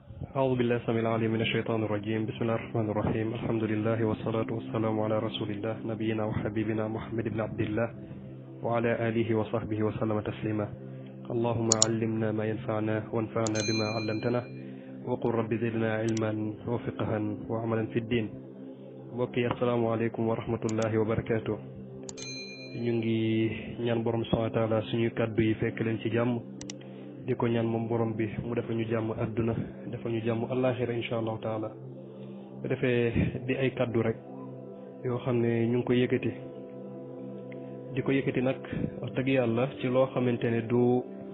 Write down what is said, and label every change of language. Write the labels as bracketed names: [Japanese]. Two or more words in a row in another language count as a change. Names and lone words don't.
[Arabic] أعوذ بالله السميع العليم من الشيطان الرجيم بسم الله الرحمن الرحيم الحمد لله والصلاة والسلام على رسول الله نبينا وحبيبنا محمد بن عبد الله وعلى آله وصحبه وسلم تسليما اللهم علمنا ما ينفعنا وانفعنا بما علمتنا وقل رب زدنا علما وفقها وعملا في الدين [Wolof] mbokki asalaamaaleykum [Arabic] ورحمة الله وبركاته [Wolof] ñu ngi ñaan borom [Arabic] سبحانه وتعالى [Wolof] suñu kaddu yi fekk leen ci jàmm di ko ñaan moom borom bi mu defal ñu jàmm adduna defal ñu jàmm àllaaxira [Arabic] إن شاء الله تعالى [Wolof] bu defee di ay kaddu rek yoo xam ne ñu ngi ko yëkkati di ko yëkkati nag wax dëgg yàlla ci loo xamante ne du